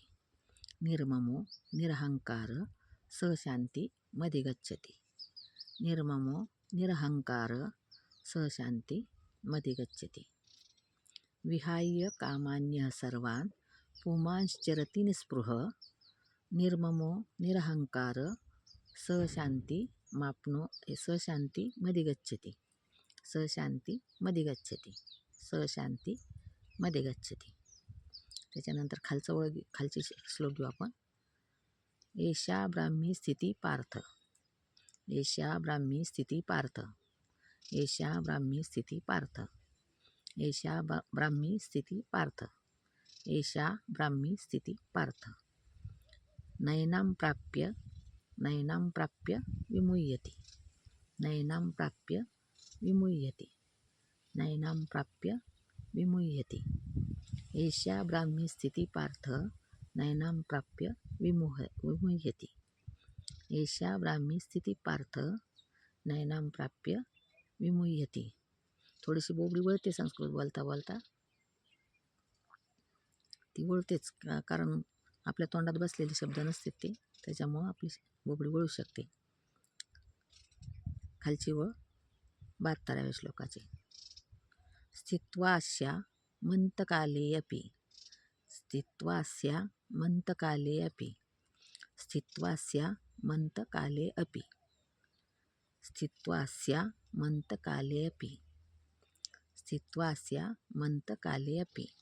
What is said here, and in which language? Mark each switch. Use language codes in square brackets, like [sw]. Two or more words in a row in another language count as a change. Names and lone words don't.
[sa] निर्ममो निरहंकार सशांती मधिगच्छति निर्ममो निरहंकार सशांती मधिगच्छति विहाय कामान्यः सर्वान् पुमांश्चरति निःस्पृहः निर्ममो निरहंकार सशांती मधिगच्छति सशांती मधिगच्छति. [mr] त्याच्यानंतर खालची श्लोक घेऊ आपण. [sa] एषा ब्राह्मी स्थिती पार्थ एषा ब्राह्मी स्थिती पार्थ एषा ब्राह्मी स्थिती पार्थ एषा ब्राह्मी स्थिती पार्थ एषा ब्राह्मी स्थिती पार्थ नयनां प्राप्य विमुह्यति नयनां प्राप्य विमुह्यति नयनां प्राप्य विमुह्यति एषा ब्राह्मी स्थिती पार्थ नयनां प्राप्य विमुह्यति एषा ब्राह्मी स्थिती पार्थ नयनां प्राप्य विमुह्यति. [mr] थोडीशी बोबडी वळते संस्कृत बोलता ती वळतेच, कारण आपल्या तोंडात बसलेले शब्द नसते ते, त्याच्यामुळं आपली बोबडी वळू शकते. खालची ओळ 72व्या श्लोकाची. [sa] स्थित्वास्या मंतकाले अपि स्थित्वास्या मंतकाले अपि स्थित्वास्या मंतकाले अपि स्थित्वास्या मंतकाले अपि स्थित्वास्या मंतकाले अपि